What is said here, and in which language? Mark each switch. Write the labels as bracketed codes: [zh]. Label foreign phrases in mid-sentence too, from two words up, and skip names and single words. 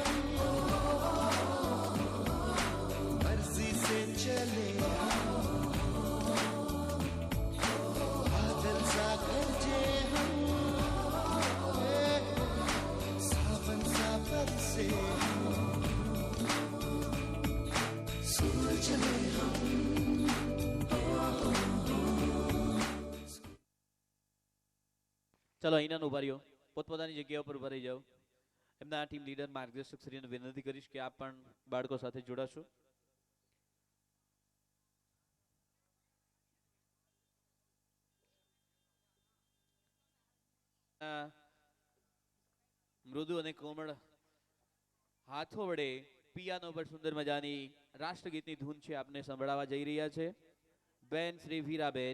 [hi] हम, मर्जी से चले हम, बादल सा गरजे हम, सावन सा बरसे हम, स्कूल चले हम। [gu] ચલો અહીંના ઉભા રહ્યો, પોતપોતાની જગ્યા ઉપર ઉભા રહી જાઓ. એમના ટીમ લીડર માર્ગદર્શક શ્રીને વિનંતી કરીશ કે આપ પણ બાળકો સાથે જોડાશો. આ મૃદુ અને કોમળ હાથો વડે પિયાનો પર સુંદર મજાની રાષ્ટ્રગીતની ધૂન છે આપને સંભળાવવા જઈ રહ્યા છે બેન શ્રી વીરાબેન.